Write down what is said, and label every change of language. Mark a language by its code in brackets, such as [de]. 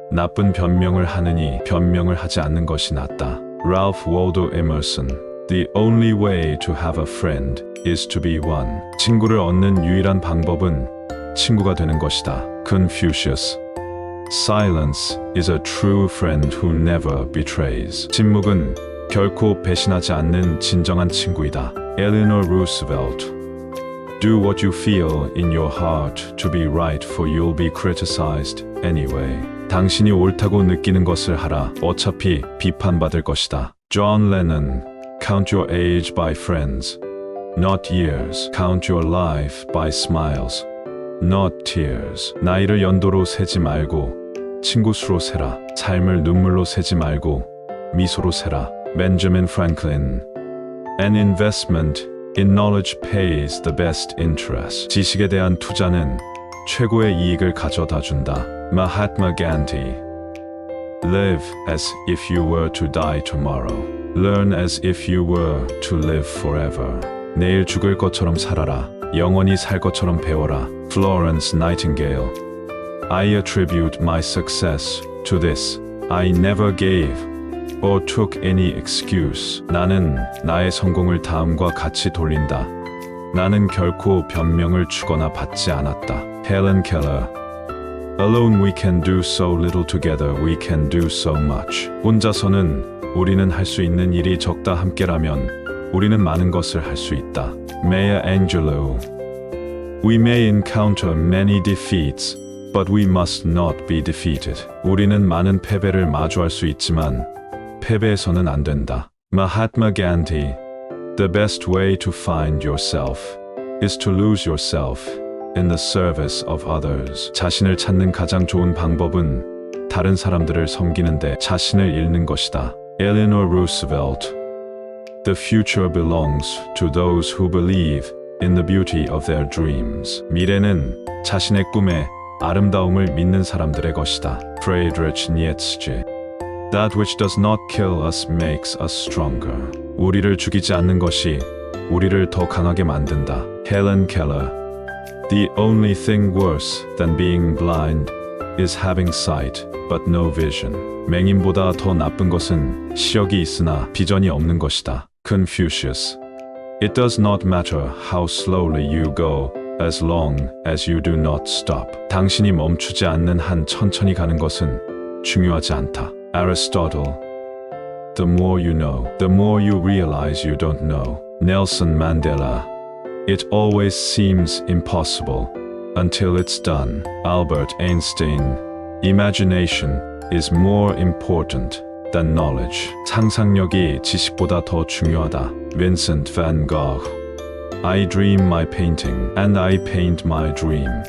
[ko] 나쁜 변명을 하느니 변명을 하지 않는 것이 낫다. [en] Ralph Waldo Emerson. The only way to have a friend is to be one. [ko] 친구를 얻는 유일한 방법은 친구가 되는 것이다. [en] Confucius. Silence is a true friend who never betrays. [ko] 침묵은 결코 배신하지 않는 진정한 친구이다. [en] Eleanor Roosevelt. Do what you feel in your heart to be right, for you'll be criticized anyway. [ko] 당신이 옳다고 느끼는 것을 하라. 어차피 비판받을 것이다. [en] John Lennon. Count your age by friends, not years. Count your life by smiles, not tears. [ko] 나이를 연도로 세지 말고 친구 수로 세라. 삶을 눈물로 세지 말고 미소로 세라. [en] Benjamin Franklin. An investment in knowledge pays the best interest. [ko] 지식에 대한 투자는 최고의 이익을 가져다 준다. [en] Mahatma Gandhi. Live as if you were to die tomorrow. Learn as if you were to live forever. [ko] 내일 죽을 것처럼 살아라. 영원히 살 것처럼 배워라. [en] Florence Nightingale. I attribute my success to this. I never gave or took any excuse. [ko] 나는 나의 성공을 다음과 같이 돌린다. 나는 결코 변명을 주거나 받지 않았다. [en] Helen Keller. Alone we can do so little, together we can do so much. [ko] 혼자서는 우리는 할 수 있는 일이 적다. 함께라면 우리는 많은 것을 할 수 있다. [en] Maya Angelou. We may encounter many defeats, but we must not be defeated. [ko] 우리는 많은 패배를 마주할 수 있지만 패배해서는 안 된다. [en] Mahatma Gandhi. The best way to find yourself is to lose yourself in the service of others. [ko] 자신을 찾는 가장 좋은 방법은 다른 사람들을 섬기는데 자신을 잃는 것이다. [en] Eleanor Roosevelt. The future belongs to those who believe in the beauty of their dreams. [ko] 미래는 자신의 꿈에 아름다움을 믿는 사람들의 것이다. [en] Friedrich Nietzsche. That which does not kill us makes us stronger. [ko] 우리를 죽이지 않는 것이 우리를 더 강하게 만든다. [en] Helen Keller. The only thing worse than being blind is having sight but no vision. [ko] 맹인보다 더 나쁜 것은 시력이 있으나 비전이 없는 것이다. [en] Confucius. It does not matter how slowly you go as long as you do not stop. [ko] 당신이 멈추지 않는 한 천천히 가는 것은 중요하지 않다. Aristotle. [en] The more you know, the more you realize you don't know. Nelson Mandela. It always seems impossible until it's done. Albert Einstein. Imagination is more important than knowledge. [ko] 상상력이 지식보다 더 중요하다. [en] Vincent van Gogh. I dream my painting and I paint my dream.